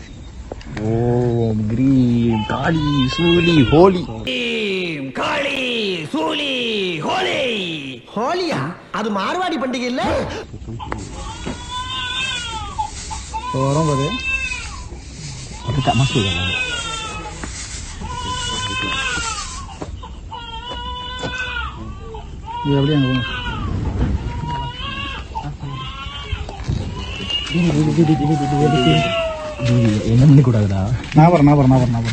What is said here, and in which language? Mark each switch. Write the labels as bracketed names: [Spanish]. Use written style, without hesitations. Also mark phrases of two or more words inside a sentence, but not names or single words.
[Tamil] ஓம் கிரீம் காளி சூலி ஹோலி. ஹோலியா? அது மார்வாடி பண்டிகை இல்ல? வரும் பாரு [Malay] Aku tak masuk dalam. [Tamil] இது அப்படியே அங்க போங்க என்ன பண்ணி கூடாதுடா. நான் வரேன்